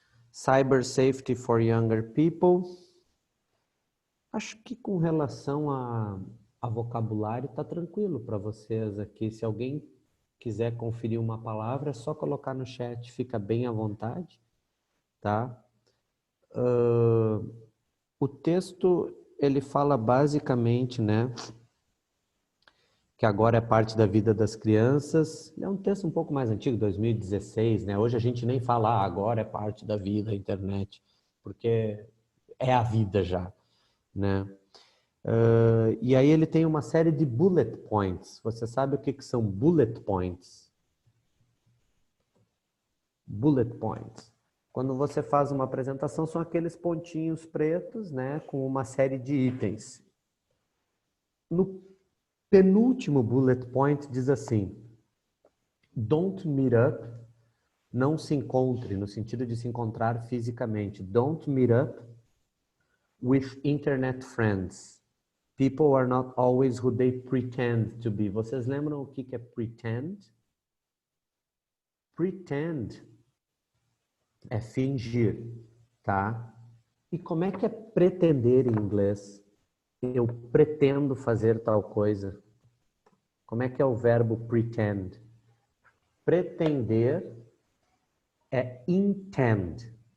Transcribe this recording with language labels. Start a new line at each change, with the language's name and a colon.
English: Cyber safety for younger people.
Portuguese: Acho que com relação a vocabulário está tranquilo para vocês aqui. Se alguém quiser conferir uma palavra, é só colocar no chat, fica bem à vontade, tá? O texto, ele fala basicamente, né, que agora é parte da vida das crianças. É um texto um pouco mais antigo, 2016, né? Hoje a gente nem fala, agora é parte da vida, a internet, porque é a vida já, né? E aí ele tem uma série de bullet points. Você sabe o que são bullet points? Bullet points. Quando você faz uma apresentação, são aqueles pontinhos pretos, né, com uma série de itens. No penúltimo bullet point diz assim:
English: don't meet up,
Portuguese: não se encontre, no sentido de se encontrar fisicamente.
English: Don't meet up with internet friends. People are not always who they pretend to be.
Portuguese: Vocês lembram o que é pretend? Pretend é fingir, tá? E como é que é pretender em inglês? Eu pretendo fazer tal coisa. Como é que é o verbo pretend? Pretender é intend.